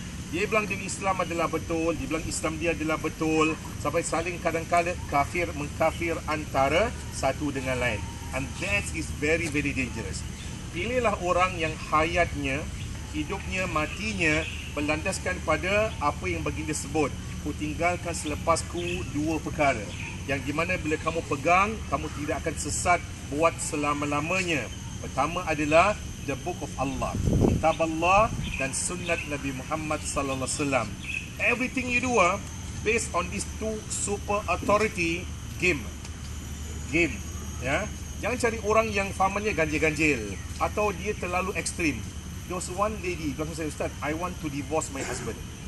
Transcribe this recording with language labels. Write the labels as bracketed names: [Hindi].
[Malay] Dia bilang dia Islam adalah betul, dia bilang Islam dia adalah betul, sampai saling kadang-kadang mengkafir antara satu dengan lain. [English] And that is very, very dangerous. [Malay] Pilihlah orang yang hayatnya, hidupnya, matinya berlandaskan pada apa yang baginda sebut. Ku tinggalkan selepasku dua perkara, yang di mana bila kamu pegang, kamu tidak akan sesat buat selama-lamanya. Pertama adalah [English] the book of Allah, [Malay] kitab Allah dan sunnat Nabi Muhammad sallallahu alaihi wasallam. [English] Everything you do based on these two super authority, game. [Malay] Ya. Jangan cari orang yang fahamannya ganjil-ganjil atau dia terlalu ekstrim. [English] There was one lady [Malay] bilang saya, [English] Ustaz, I want to divorce my husband.